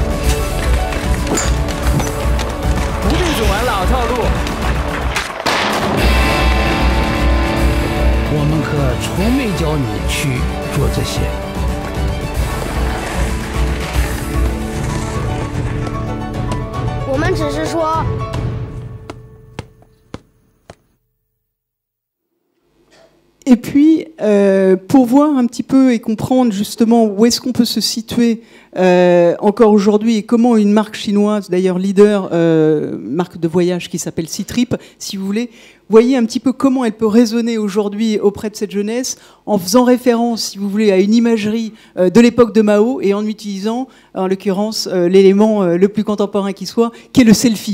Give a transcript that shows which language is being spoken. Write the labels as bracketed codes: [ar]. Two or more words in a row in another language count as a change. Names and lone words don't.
[zh] 不必总玩老套路。我们可从没教你去做这些。我们只是说。 [fr] Et puis, pour voir un petit peu et comprendre justement où est-ce qu'on peut se situer encore aujourd'hui et comment une marque chinoise, d'ailleurs leader, marque de voyage qui s'appelle Ctrip, si vous voulez, voyez un petit peu comment elle peut résonner aujourd'hui auprès de cette jeunesse en faisant référence, si vous voulez, à une imagerie de l'époque de Mao et en utilisant, en l'occurrence, l'élément le plus contemporain qui soit, qui est le selfie.